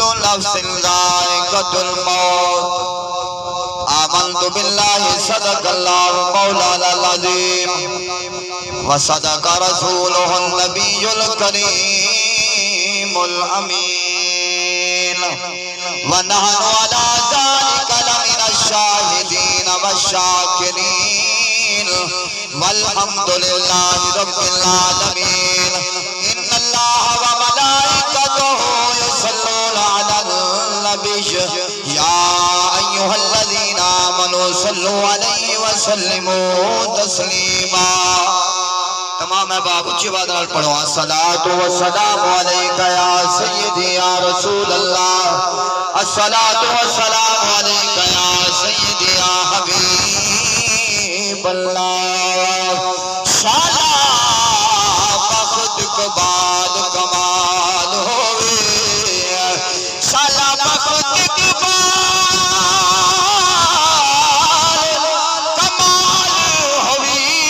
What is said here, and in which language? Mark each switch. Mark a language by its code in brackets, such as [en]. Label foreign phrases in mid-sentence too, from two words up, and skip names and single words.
[ar] نفس ذائقة الموت. آمنت بالله صدق الله مولانا العظيم وصدق رسوله النبي الكريم الأمين ونحن على ذلك لمن الشاهدين والشاكرين والحمد لله رب العالمين. إن الله وملائكته يصلون على النبي يا أيها الذين آمنوا صلوا عليه وسلموا تسليما. [pa] تمام احباب اچی آواز نال پڑھو [ar] الصلاة والسلام عليك يا سيدي يا رسول الله. الصلاة والسلام عليك يا سيدي يا حبيب الله. [pa] شالا بخت قبال کمال ہووے، شالا بخت قبال کمال ہووی.